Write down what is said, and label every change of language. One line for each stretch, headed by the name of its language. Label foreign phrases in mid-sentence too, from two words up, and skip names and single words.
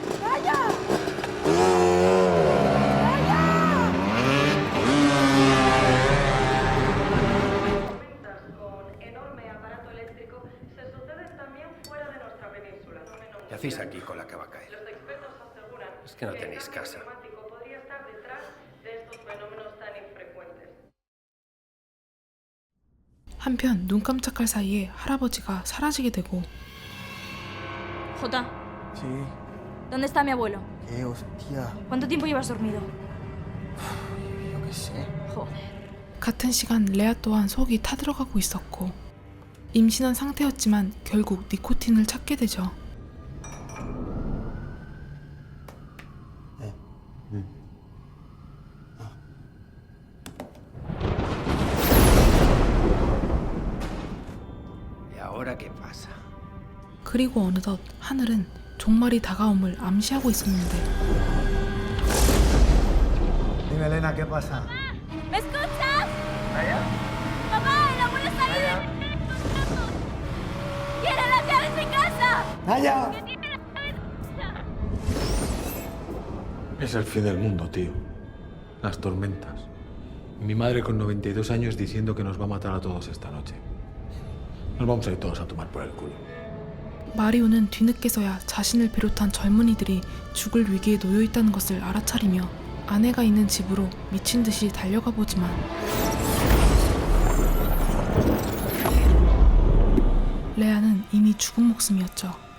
Spanish: ¿Qué hacéis aquí con la que va a caer? Es que no tenéis casa.
Korean: 한편 눈 깜짝할 사이에 할아버지가 사라지게 되고
Spanish: Jota, Sí. ¿dónde está mi abuelo? ¿Qué hostia? ¿Cuánto tiempo llevas dormido? Yo qué sé. Joder.
Korean: 같은 시간 레아 또한 속이 타들어가고 있었고 임신한 상태였지만 결국 니코틴을 찾게 되죠.
Spanish: ¿Y ahora qué pasa?
Korean: 그리고 어느덧 하늘은 종말이 다가옴을 암시하고 있었는데
Spanish: Dime, Elena, ¿qué pasa? ¿Me escuchas? ¡Mamá, el abuelo está ahí! ¡Tiene las llaves de casa! ¡Naya! Es el fin del mundo, tío. Las tormentas. Y mi madre con 92 años diciendo que nos va a matar a todos esta noche. Nos vamos a ir todos a tomar por el culo.
Korean: 마리오는 뒤늦게서야 자신을 비롯한 젊은이들이 죽을 위기에 놓여 있다는 것을 알아차리며 아내가 있는 집으로 미친 듯이 달려가 보지만 레아는 이미 죽은 목숨이었죠.